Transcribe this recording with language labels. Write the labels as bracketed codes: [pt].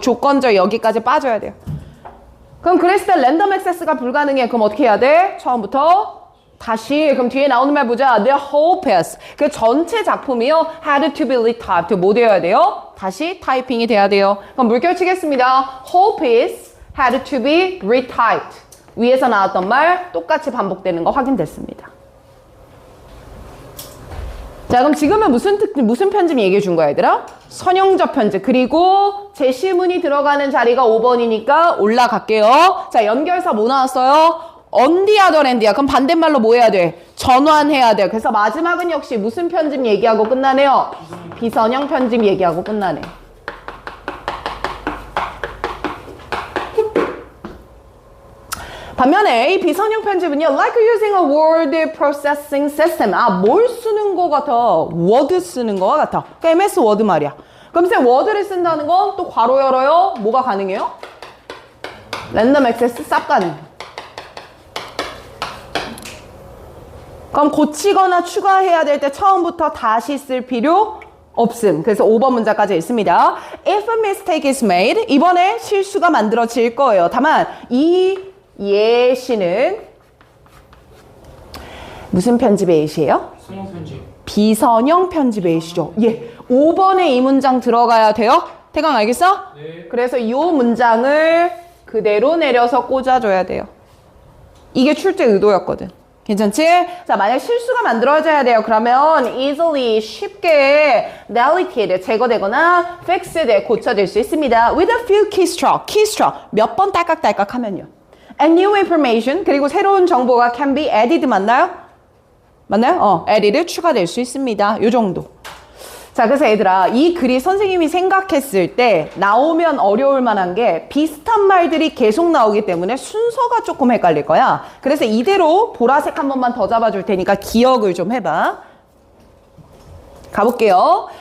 [ko] 조건적 여기까지 빠져야 돼요. 그럼 그랬을 때 랜덤 액세스가 불가능해. 그럼 어떻게 해야 돼? 처음부터 다시. 그럼 뒤에 나오는 말 보자. [en] The whole piece. [ko] 그 전체 작품이요. [en] had to be retyped. [ko] 뭐 되어야 돼요? 다시 타이핑이 돼야 돼요. 그럼 물결 치겠습니다. [en] whole piece had to be retyped. [ko] 위에서 나왔던 말 똑같이 반복되는 거 확인됐습니다. 자, 그럼 지금은 무슨 편집 얘기해 준 거야, 얘들아? 선형적 편집. 그리고 제시문이 들어가는 자리가 5번이니까 올라갈게요. 자, 연결사 뭐 나왔어요? [en] on the other hand [ko] 야. 그럼 반대말로 뭐 해야 돼? 전환해야 돼. 그래서 마지막은 역시 무슨 편집 얘기하고 끝나네요? 비선형 편집 얘기하고 끝나네. 반면에 이 비선형 편집은요, [en] like using a word processing system. [ko] 아, 뭘 쓰는 거 같아? 워드 쓰는 거와 같아. 그러니까 MS 워드 말이야. 그럼 쌤 워드를 쓴다는 건 또 괄호 열어요. 뭐가 가능해요? 랜덤 액세스 쌉 가능. 그럼 고치거나 추가해야 될 때 처음부터 다시 쓸 필요 없음. 그래서 5번 문자까지 있습니다. [en] If a mistake is made, [ko] 이번에 실수가 만들어질 거예요. 다만 이 예시는 무슨 편집의 예시예요? 선형 편집. 비선형 편집의 예시죠. 예, 5번에 이 문장 들어가야 돼요. 태강 알겠어? 네. 그래서 이 문장을 그대로 내려서 꽂아줘야 돼요. 이게 출제 의도였거든. 괜찮지? 자, 만약 실수가 만들어져야 돼요. 그러면 [en] easily, [ko] 쉽게 [en] deleted, [ko] 제거되거나 [en] fixed, [ko] 고쳐질 수 있습니다. [en] with a few keystroke, [ko] 몇 번 딸깍딸깍 하면요. [en] and new information, [ko] 그리고 새로운 정보가 [en] can be added [ko] 맞나요? 맞나요? [en] added [ko] 추가될 수 있습니다. 요 정도. 자, 그래서 얘들아, 이 글이 선생님이 생각했을 때 나오면 어려울 만한 게 비슷한 말들이 계속 나오기 때문에 순서가 조금 헷갈릴 거야. 그래서 이대로 보라색 한 번만 더 잡아줄 테니까 기억을 좀 해봐. 가볼게요.